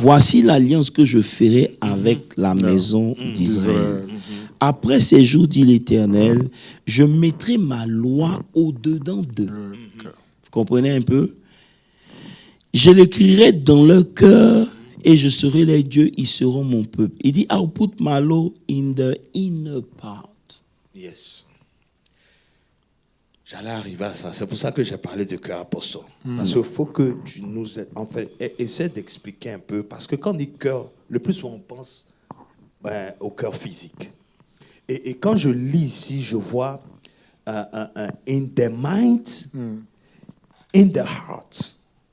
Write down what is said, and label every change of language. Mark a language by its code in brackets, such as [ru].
[fr] Voici l'alliance que je ferai avec la maison d'Israël. Après ces jours, dit l'Éternel, je mettrai ma loi au-dedans d'eux. Vous comprenez un peu? Je l'écrirai dans leur cœur et je serai leur Dieu, ils seront mon peuple. Il dit, [en] I'll put my law in the inner part. [fr] Yes. J'allais arriver à ça. C'est pour ça que j'ai parlé de cœur apostole. Parce qu'il faut que tu nous aides. En fait, essaie d'expliquer un peu. Parce que quand on dit cœur, le plus souvent on pense au cœur physique. Et quand je lis ici, je vois [en] in the mind, in the heart.